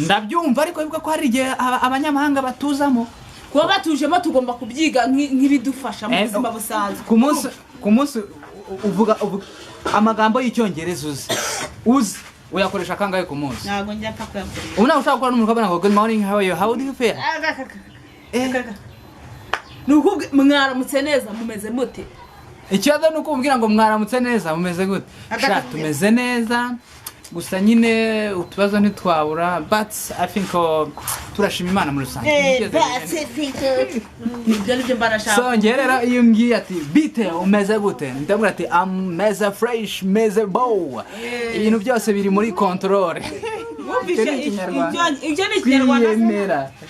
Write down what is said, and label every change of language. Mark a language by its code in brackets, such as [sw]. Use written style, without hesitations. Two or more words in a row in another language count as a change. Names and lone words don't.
[rw] ndabyumva ariko bivuga ko hari igihe abanyamahanga batuzamo kuba batujemo tugomba kubyiga nk'ibidufasha mu buzima busanzwe ku munsi uvuga amagambo y'icyongereza uzi uyakoresha kangahe ku munsi ntabwo njya paka yakoresha ubu nawe ushaka gukora n'umuntu ukabona ngo [en] good morning how are you how do you feel [rw] nuko mwaramutse neza mumeze mute ikibazo nuko umbwira ngo mwaramutse neza mumeze gute tumeze neza gusa nyine utubazo ntitwabura [en] but I think [rw] turashima Imana muri rusange so ngerera iyo ngiye ati bite umeze gute ndabura ati ameze fresh meze bow ibintu byose biri muri control ibyo ni Kinyarwanda